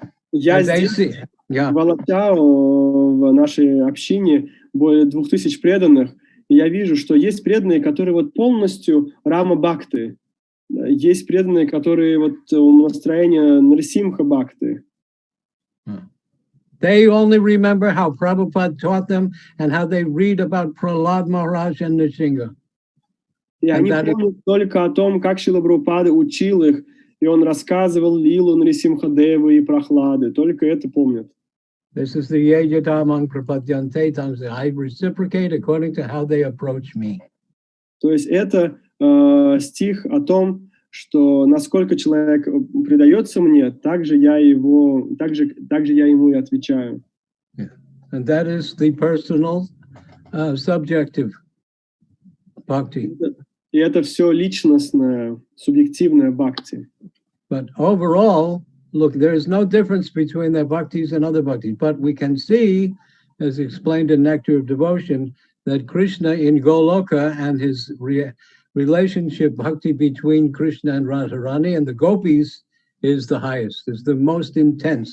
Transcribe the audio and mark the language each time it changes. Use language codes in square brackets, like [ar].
[ru] Я здесь, в Алачау, в нашей общине, более 2000 преданных, и я вижу, что есть преданные, которые вот полностью Рама Бхакты. Есть преданные, которые вот настроение Нрсимха Бхакты. [en] They only remember how Prabhupada taught them and how they read about Prahlad Maharaj and Nrsimha. [ru] И они помнят только о том, как Шрила Прабхупада учил их, и он рассказывал лилу Нрисимхадевы и Прахлады. Только это помнят. [en] This is the [sa] Yejatamang Prapadyante Tangs. [en] I reciprocate according to how they approach me. [ru] То есть это стих о том, что насколько человек предается мне, так же я ему и отвечаю. [en] Yeah. And that is the personal, subjective bhakti. [ru] И это все личностное, субъективное бхакти. [en] But overall, look, there is no difference between the bhaktis and other bhaktis. But we can see, as explained in Nectar of Devotion, that Krishna in Goloka and his relationship bhakti between Krishna and Radharani and the gopis is the highest, is the most intense.